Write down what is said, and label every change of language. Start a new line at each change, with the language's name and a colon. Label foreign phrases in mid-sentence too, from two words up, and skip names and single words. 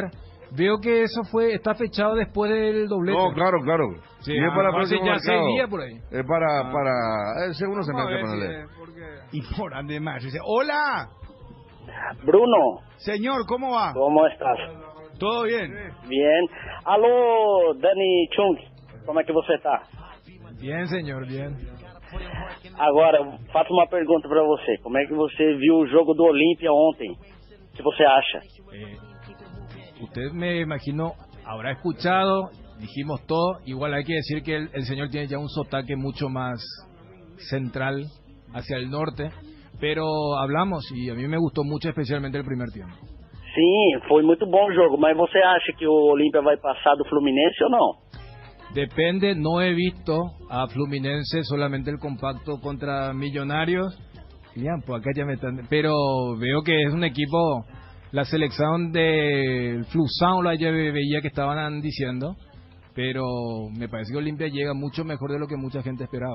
Spanish: Veo que eso está fechado después del doblete. No, claro. Sí, y es para el próximo ya mercado. 6 días por ahí. Es para... Seguro se mete para leer. Y por además dice, hola. Bruno. Señor, ¿cómo va? ¿Cómo estás? Todo bien. Bien.
Portuguese: Alô, Dani Chung. Como é que você tá?
Spanish: Bien, señor, bien.
Portuguese: Agora, faço uma pergunta para você. Como é que você viu o jogo do Olímpia ontem? O que você acha?
Spanish: Usted, me imagino, habrá escuchado, dijimos todo. Igual hay que decir que el señor tiene ya un sotaque mucho más central hacia el norte. Pero hablamos y a mí me gustó mucho, especialmente el primer tiempo.
Portuguese: Sim, foi muito bom o jogo. Mas você acha que o Olímpia vai passar do Fluminense ou não?
Spanish: Depende, no he visto a Fluminense, solamente el compacto contra Millonarios. Bien, pues acá ya me están... Pero veo que es un equipo, la selección de Flusão, ayer veía que estaban diciendo, pero me parece que Olimpia llega mucho mejor de lo que mucha gente esperaba.